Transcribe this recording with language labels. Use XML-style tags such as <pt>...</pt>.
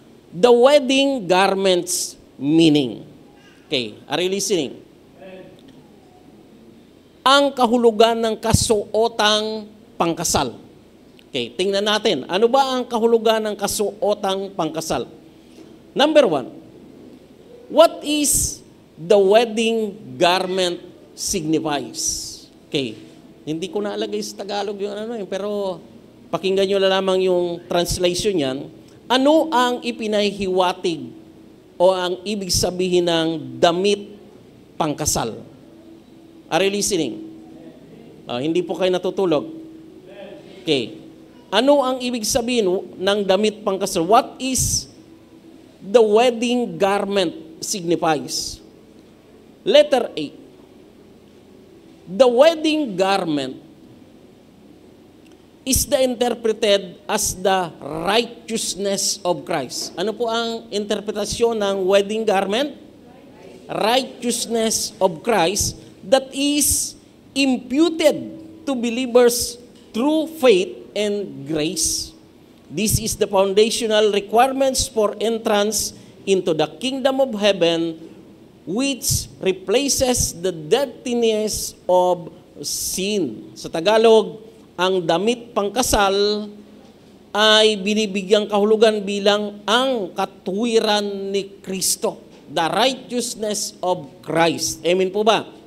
<en>The wedding garments meaning. Okay, are you listening?</en> <tl>ang kahulugan ng kasuotang pangkasal? Okay, tingnan natin. Ano ba ang kahulugan ng kasuotang pangkasal?</tl> <en>Number 1, what is the wedding garment signifies?</en> <tl>Okay, hindi ko naalagay sa Tagalog yung pero pakinggan nyo na lamang yung translation yan. Ano ang ipinahihiwatig o ang ibig sabihin ng damit pangkasal?</tl> <en>Are you listening?</en> <tl>Hindi po kayo natutulog. Okay. Ano ang ibig sabihin ng damit pangkasal?</tl> <en>What is the wedding garment signifies? Letter A. The wedding garment is interpreted as the righteousness of Christ.</en> <tl>Ano po ang interpretasyon ng wedding garment?</tl> <en>Righteousness of Christ that is imputed to believers through faith and grace. This is the foundational requirements for entrance into the kingdom of heaven, which replaces the dirtiness of sin.</en> <tl>Sa Tagalog, ang damit pangkasal ay binibigyang kahulugan bilang ang katuwiran ni Kristo,</tl> <en>the righteousness of Christ.</en> <tl>Amen po ba?</tl>